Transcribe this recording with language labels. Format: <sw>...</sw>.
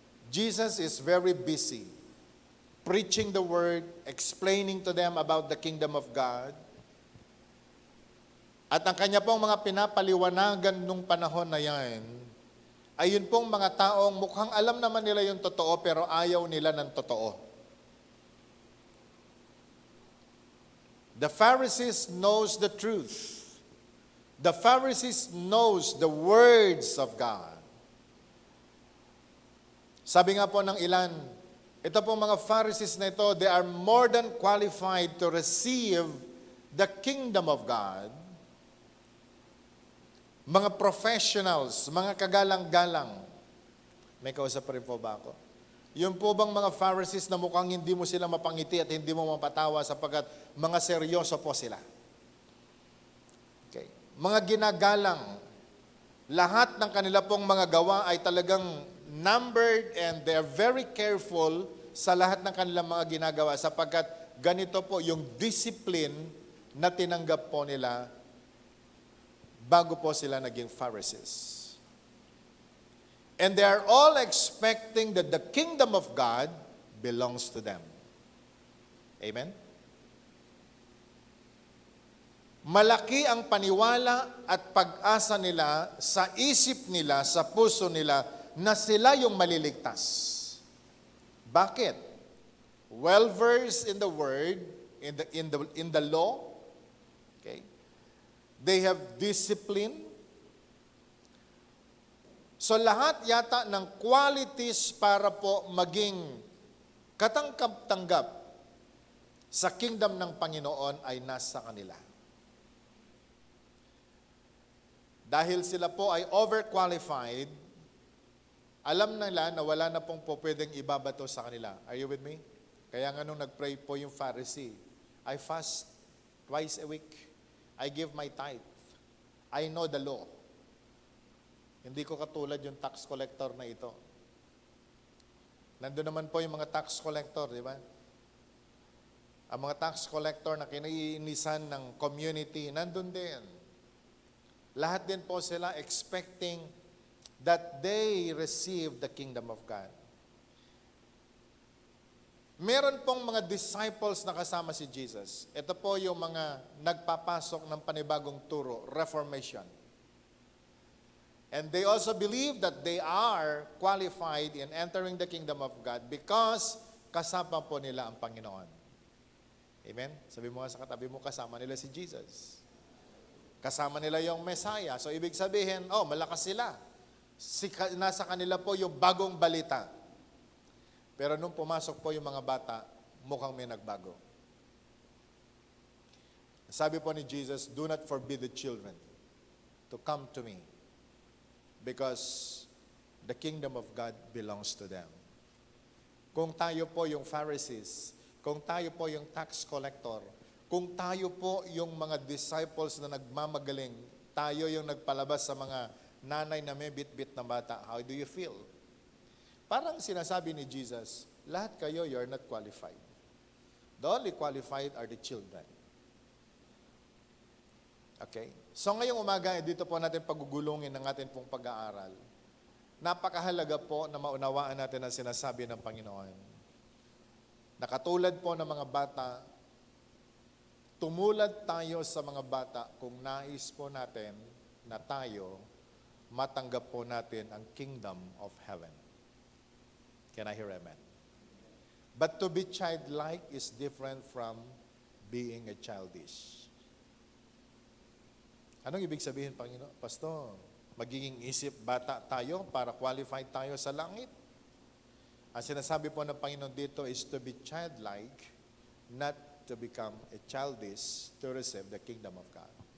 <en>Jesus is very busy preaching the word, explaining to them about the kingdom of God.</en> <tl>At ang kanya pong mga pinapaliwanagan nung panahon na yan, ay yun pong mga taong mukhang alam naman nila yung totoo pero ayaw nila ng totoo.</tl> <en>The Pharisees knows the truth. The Pharisees knows the words of God.</en> <tl>Sabi nga po ng ilan, ito po mga Pharisees na ito,</tl> <en>they are more than qualified to receive the kingdom of God.</en> <tl>Mga professionals, mga kagalang-galang. May kausap pa rin po ba ako? Yung po bang mga Pharisees na mukhang hindi mo sila mapangiti at hindi mo mapatawa sapagkat mga seryoso po sila. Okay. Mga ginagalang, lahat ng kanila pong mga gawa ay talagang</tl> <en>numbered and they are very careful</en> <tl>sa lahat ng kanilang mga ginagawa sapagkat ganito po yung discipline na tinanggap po nila bago po sila naging Pharisees.</tl> <en>And they are all expecting that the kingdom of God belongs to them. Amen?</en> <tl>Malaki ang paniwala at pag-asa nila sa isip nila, sa puso nila, na sila yung maliligtas. Bakit?</tl> <en>Well-versed in the word, in the law. Okay? They have discipline.</en> <tl>So lahat yata ng qualities para po maging katanggap-tanggap sa kingdom ng Panginoon ay nasa kanila. Dahil sila po ay overqualified, alam nila na wala na pong po pwedeng ibabato sa kanila.</tl> <en>Are you with me?</en> <tl>Kaya nga nung nag-pray po yung</tl> <en>Pharisee, I fast twice a week. I give my tithe. I know the law.</en> <tl>Hindi ko katulad yung tax collector na ito. Nandun naman po yung mga tax collector, di ba? Ang mga tax collector na kinaiinisan ng community, nandun din. Lahat din po sila</tl> <en>expecting that they receive the kingdom of God.</en> <tl>Meron pong mga disciples na kasama si Jesus. Ito po yung mga nagpapasok ng panibagong turo, Reformation.</tl> <en>And they also believe that they are qualified in entering the kingdom of God because</en> <tl>kasama po nila ang Panginoon. Amen? Sabi mo nga sa katabi mo, kasama nila si Jesus. Kasama nila yung Messiah. So ibig sabihin, malakas sila. Nasa kanila po yung bagong balita. Pero nung pumasok po yung mga bata, mukhang may nagbago. Sabi po ni</tl> <en>Jesus, do not forbid the children to come to me. Because the kingdom of God belongs to them.</en> <tl>Kung tayo po yung Pharisees, kung tayo po yung tax collector, kung tayo po yung mga disciples na nagmamagaling, tayo yung nagpalabas sa mga nanay na may bit-bit na bata,</tl> <en>how do you feel?</en> <tl>Parang sinasabi ni Jesus, lahat kayo,</tl> <en>you're not qualified. The only qualified are the children. Okay?</en> <tl>So ngayong umaga, dito po natin pagugulungin ng ating pong pag-aaral. Napakahalaga po na maunawaan natin ang sinasabi ng Panginoon. Nakatulad po ng mga bata, tumulad tayo sa mga bata kung nais po natin na tayo matanggap po natin ang kingdom of heaven.</tl> <en>Can I hear amen? But to be childlike is different from being a childish.</en> <tl>Anong ibig sabihin, Panginoon? Pastor, magiging isip bata tayo para qualified tayo sa langit? Ang sinasabi po ng Panginoon dito</tl> <en>is to be childlike, not to become a childish to receive the kingdom of God.</en>